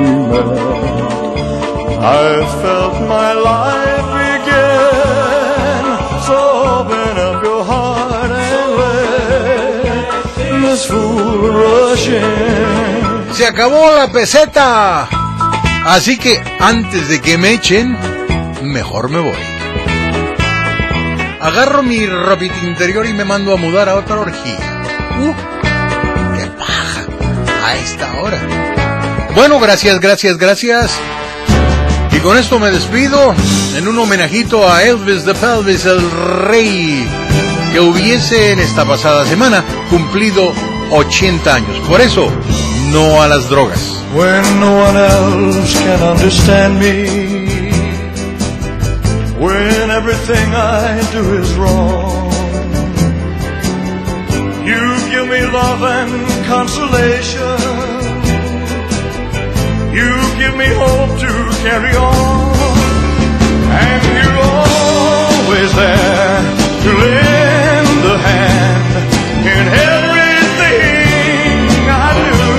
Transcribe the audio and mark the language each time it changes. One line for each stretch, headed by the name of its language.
English: I felt my life begin, so open up your heart and let this fool rush in.
Spanish: Se acabó la peseta, así que antes de que me echen, mejor me voy. Agarro mi ropita interior y me mando a mudar a otra orgía. ¡Qué paja! A esta hora. Bueno, gracias, gracias, gracias. Y con esto me despido en un homenajito a Elvis the Pelvis, el rey, que hubiese en esta pasada semana cumplido 80 años. Por eso, no a las drogas.
English: When no one else can understand me, when everything I do is wrong, you give me love and consolation, you give me hope to carry on, and you're always there to lend a hand in everything I do.